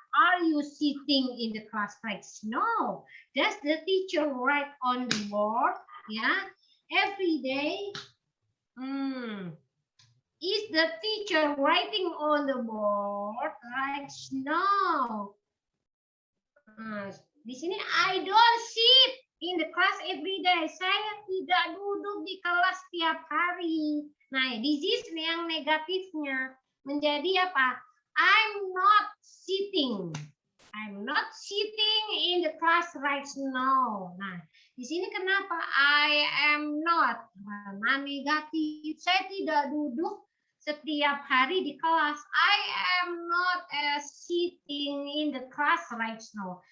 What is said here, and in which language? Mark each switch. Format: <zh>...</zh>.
<en>Are you sitting in the class right? No. Does the teacher write on the board? Yeah. Every day. Is the teacher writing on the board? Right? No.</en> <id>Di sini</id> <en>I don't sit in the class every day.</en> <id>Saya tidak duduk di kelas setiap hari. Nah,</id> <en>this is</en> <id>yang negatifnya. Menjadi apa?</id> <en>I'm not sitting. I'm not sitting in the class right now.</en> <id>Nah, di sini kenapa</id> <en>I am not?</en> <id>Karena negatif. Saya tidak duduk setiap hari di kelas.</id> <en>I am not sitting in the class right now.</en>